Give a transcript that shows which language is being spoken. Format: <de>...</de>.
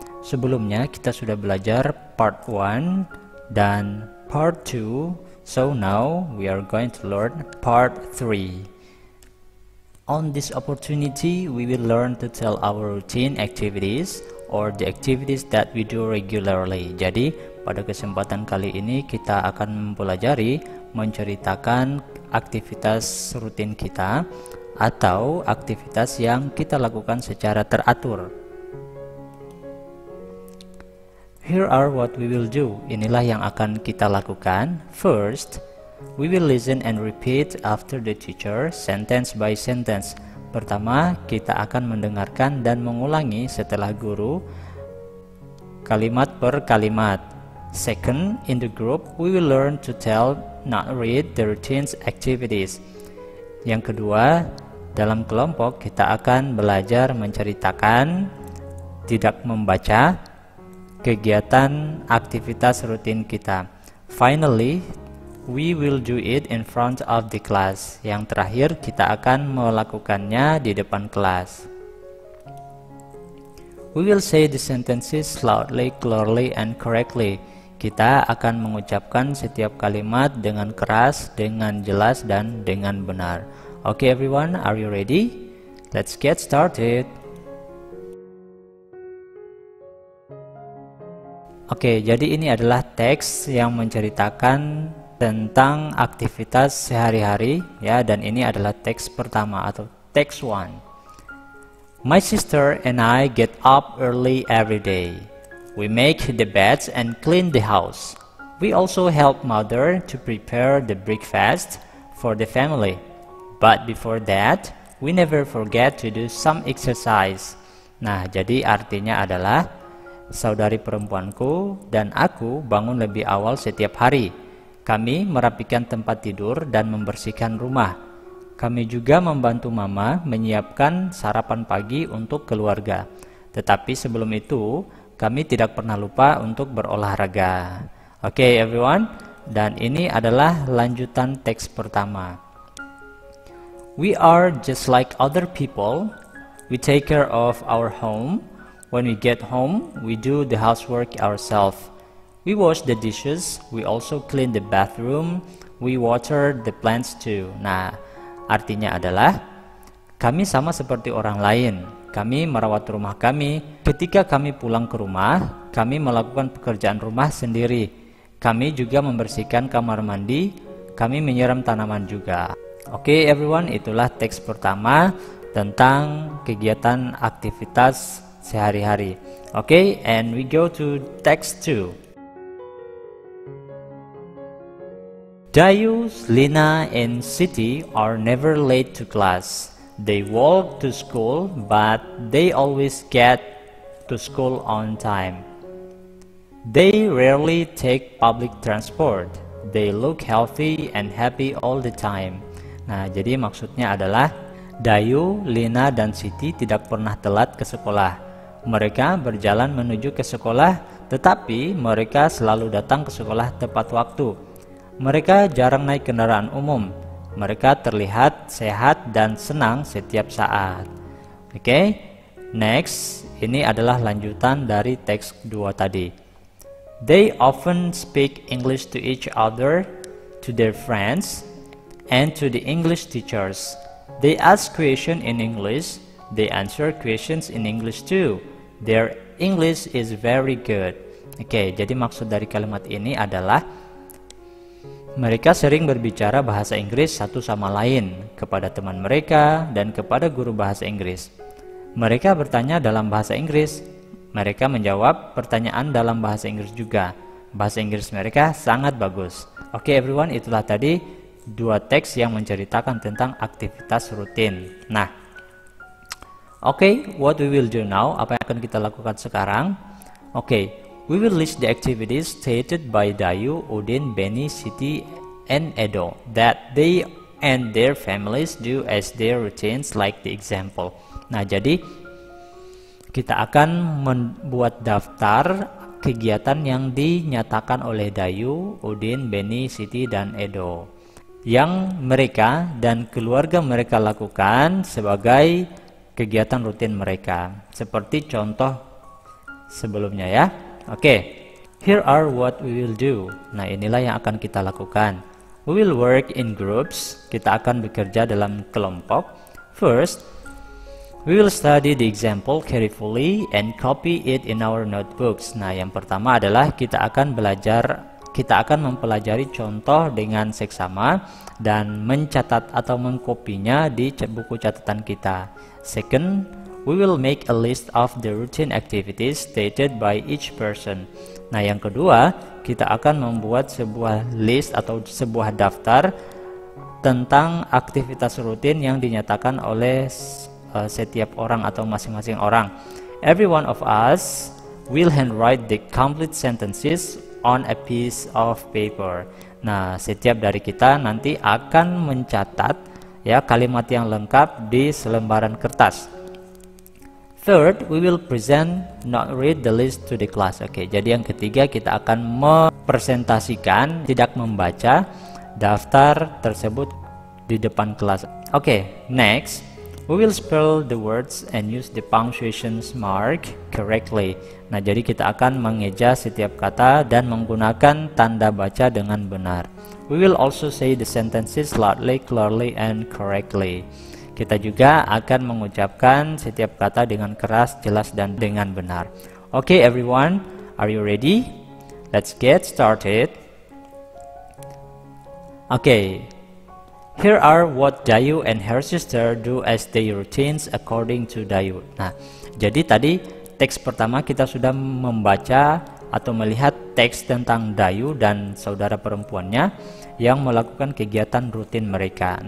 <id>Sebelumnya kita sudah belajar part 1 dan part 2.</id> <en>So now we are going to learn part 3. On this opportunity, we will learn to tell our routine activities or the activities that we do regularly.</en> <id>Jadi, pada kesempatan kali ini kita akan mempelajari menceritakan aktivitas rutin kita atau aktivitas yang kita lakukan secara teratur.</id> <en>Here are what we will do.</en> <id>Inilah yang akan kita lakukan.</id> <en>First, we will listen and repeat after the teacher, sentence by sentence.</en> <id>Pertama, kita akan mendengarkan dan mengulangi setelah guru, kalimat per kalimat.</id> <en>Second, in the group, we will learn to tell, not read, the routine's activities.</en> <id>Yang kedua, dalam kelompok kita akan belajar menceritakan, tidak membaca, kegiatan aktivitas rutin kita.</id> <en>Finally, we will do it in front of the class.</en> <id>Yang terakhir, kita akan melakukannya di depan kelas.</id> <en>We will say the sentences loudly, clearly, and correctly.</en> <id>Kita akan mengucapkan setiap kalimat dengan keras, dengan jelas, dan dengan benar.</id> <en>Okay everyone, are you ready? Let's get started.</en> <id>Oke, jadi ini adalah teks yang menceritakan tentang aktivitas sehari-hari ya, dan ini adalah teks pertama atau teks 1.</id> <en>My sister and I get up early every day. We make the beds and clean the house. We also help mother to prepare the breakfast for the family. But before that, we never forget to do some exercise.</en> <id>Nah, jadi artinya adalah saudari perempuanku dan aku bangun lebih awal setiap hari. Kami merapikan tempat tidur dan membersihkan rumah. Kami juga membantu mama menyiapkan sarapan pagi untuk keluarga. Tetapi sebelum itu, kami tidak pernah lupa untuk berolahraga. Oke, everyone, dan ini adalah lanjutan teks pertama.</id> <en>We are just like other people. We take care of our home. When we get home, we do the housework ourselves. We wash the dishes, we also clean the bathroom, we water the plants too.</en> <id>Nah, artinya adalah kami sama seperti orang lain. Kami merawat rumah kami. Ketika kami pulang ke rumah, kami melakukan pekerjaan rumah sendiri. Kami juga membersihkan kamar mandi, kami menyiram tanaman juga. Oke, everyone, itulah teks pertama tentang kegiatan aktivitas sehari-hari.</id> <en>Oke, and we go to text 2. Dayu, Lina, and Siti are never late to class. They walk to school, but they always get to school on time. They rarely take public transport. They look healthy and happy all the time.</en> <id>Nah, jadi maksudnya adalah Dayu, Lina, dan Siti tidak pernah telat ke sekolah. Mereka berjalan menuju ke sekolah, tetapi mereka selalu datang ke sekolah tepat waktu. Mereka jarang naik kendaraan umum. Mereka terlihat sehat dan senang setiap saat. Oke, next, ini adalah lanjutan dari teks 2 tadi.</id> <en>They often speak English to each other, to their friends, and to the English teachers. They ask questions in English. They answer questions in English too. Their English is very good.</en> <id>Oke, jadi maksud dari kalimat ini adalah mereka sering berbicara bahasa Inggris satu sama lain kepada teman mereka dan kepada guru bahasa Inggris. Mereka bertanya dalam bahasa Inggris. Mereka menjawab pertanyaan dalam bahasa Inggris juga. Bahasa Inggris mereka sangat bagus. Oke, everyone, itulah tadi 2 teks yang menceritakan tentang aktivitas rutin. Nah, oke,</id> <en>what we will do now,</en> <id>apa yang akan kita lakukan sekarang?</id> <en>Okay, we will list the activities stated by Dayu, Udin, Benny, Siti, and Edo that they and their families do as their routines like the example.</en> <id>Nah, jadi kita akan membuat daftar kegiatan yang dinyatakan oleh Dayu, Udin, Benny, Siti, dan Edo yang mereka dan keluarga mereka lakukan sebagai kegiatan rutin mereka, seperti contoh sebelumnya ya.</id> <en>Oke, here are what we will do.</en> <id>Nah, inilah yang akan kita lakukan.</id> <en>We will work in groups.</en> <id>Kita akan bekerja dalam kelompok.</id> <en>First, we will study the example carefully and copy it in our notebooks.</en> <id>Nah, yang pertama adalah kita akan mempelajari contoh dengan seksama dan mencatat atau mengkopinya di buku catatan kita.</id> <en>Second, we will make a list of the routine activities stated by each person.</en> <id>Nah, yang kedua, kita akan membuat sebuah list atau sebuah daftar tentang aktivitas rutin yang dinyatakan oleh setiap orang atau masing-masing orang.</id> <en>Every one of us will handwrite the complete sentences on a piece of paper.</en> <id>Nah, setiap dari kita nanti akan mencatat ya kalimat yang lengkap di selembaran kertas.</id> <en>Third, we will present, not read the list to the class.</en> <id>Oke, jadi yang ketiga kita akan mempresentasikan, tidak membaca daftar tersebut di depan kelas.</id> <en>Oke, next, we will spell the words and use the punctuation mark correctly.</en> <id>Nah, jadi kita akan mengeja setiap kata dan menggunakan tanda baca dengan benar.</id> <en>We will also say the sentences loudly, clearly, and correctly.</en> <id>Kita juga akan mengucapkan setiap kata dengan keras, jelas, dan dengan benar.</id> <en>Okay, everyone, are you ready? Let's get started. Okay, here are what Dayu and her sister do as their routines according to Dayu.</en> <id>Nah, jadi tadi teks pertama kita sudah membaca atau melihat teks tentang Dayu dan saudara perempuannya yang melakukan kegiatan rutin mereka.</id>